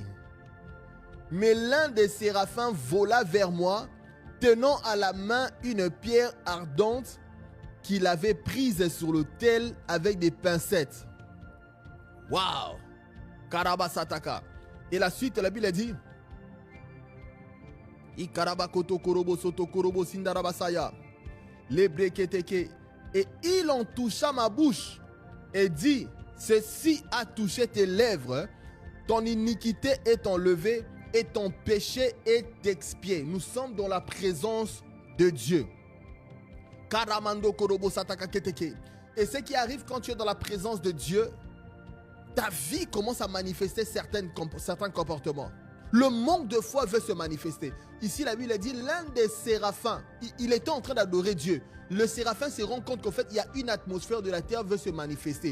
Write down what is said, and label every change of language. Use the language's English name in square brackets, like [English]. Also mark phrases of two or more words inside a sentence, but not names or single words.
[French] Mais l'un des séraphins vola vers moi, tenant à la main une pierre ardente qu'il avait prise sur l'autel avec des pincettes. Waouh! Karabasataka. Et la suite, la Bible a dit, Ikarabakoto korobo soto korobo sindarabasaya. Lebreketeke. Et il en toucha ma bouche et dit, ceci a touché tes lèvres, ton iniquité est enlevée et ton péché est expié. Nous sommes dans la présence de Dieu. Karamando korobo sataka keteke. Et ce qui arrive quand tu es dans la présence de Dieu, ta vie commence à manifester certains comportements. Le manque de foi veut se manifester. Ici, la Bible dit, l'un des séraphins, il était en train d'adorer Dieu. Le séraphin se rend compte qu'en fait, il y a une atmosphère de la terre qui veut se manifester.